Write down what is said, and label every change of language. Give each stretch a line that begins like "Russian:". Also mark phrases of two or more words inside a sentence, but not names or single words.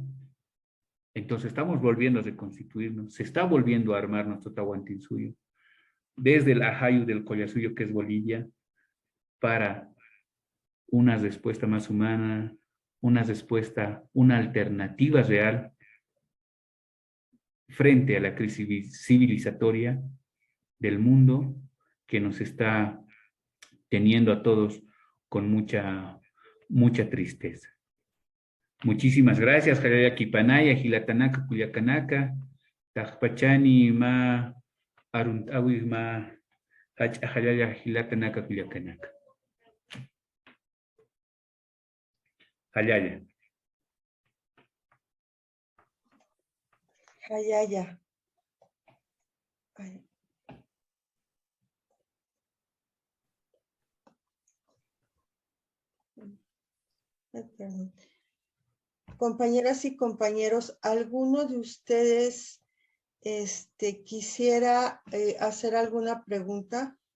Spanish: Entonces estamos volviendo a reconstituirnos, se está volviendo a armar nuestro Tahuantinsuyo, desde el Ajayu del Collasuyo, que es Bolivia, para una respuesta más humana, una alternativa real frente a la crisis civilizatoria del mundo que nos está teniendo a todos con mucha tristeza. Muchísimas gracias,
Aymara: Jalaya Kipanaya, Gilatanaka, Culiacanaka, Tajpachani, Ma, Aruntawi, Ma, Jalaya, Gilatanaka, Culiacanaka. Jalaya. Jalaya.
Spanish: Perdón. Compañeras y compañeros, ¿alguno de ustedes quisiera hacer alguna pregunta?